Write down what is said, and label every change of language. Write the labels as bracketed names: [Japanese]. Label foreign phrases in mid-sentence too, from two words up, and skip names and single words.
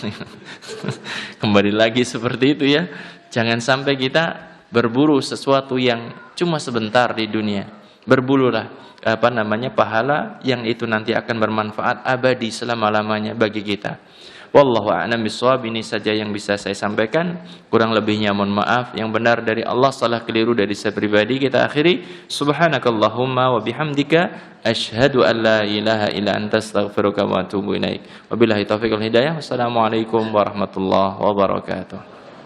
[Indonesian] Kembali lagi seperti itu ya. Jangan sampai kita berburu sesuatu yang cuma sebentar di dunia. Berburulah pahala yang itu nanti akan bermanfaat abadi selama-lamanya bagi kita. [Arabic] والله أعلم بالصواب. [Indonesian] Ini saja yang bisa saya sampaikan. Kurang lebihnya mohon maaf. Yang benar dari Allah, salah keliru dari saya pribadi. Kita akhiri. [Arabic] سبحانك اللهم وبحمدك أشهد أن لا إله إلا أنت أستغفرك وأتوب إليك. وبالله التوفيق والهداية. والسلام عليكم ورحمة الله وبركاته.